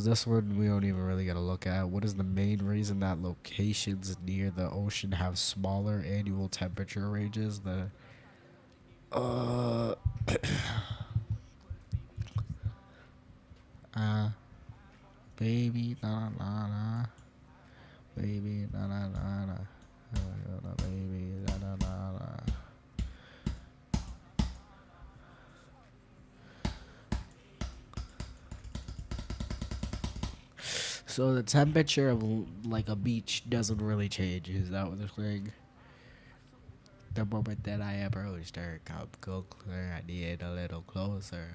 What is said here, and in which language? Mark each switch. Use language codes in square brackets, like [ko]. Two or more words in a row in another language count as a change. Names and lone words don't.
[en] This one we don't even really gotta look at. What is the main reason that locations near the ocean have smaller annual temperature ranges? The uh uh baby na na na baby na na na na baby na na na na. So the temperature of like a beach doesn't really change. Is that what they're saying? The moment that I approached her, come closer, I need a little closer.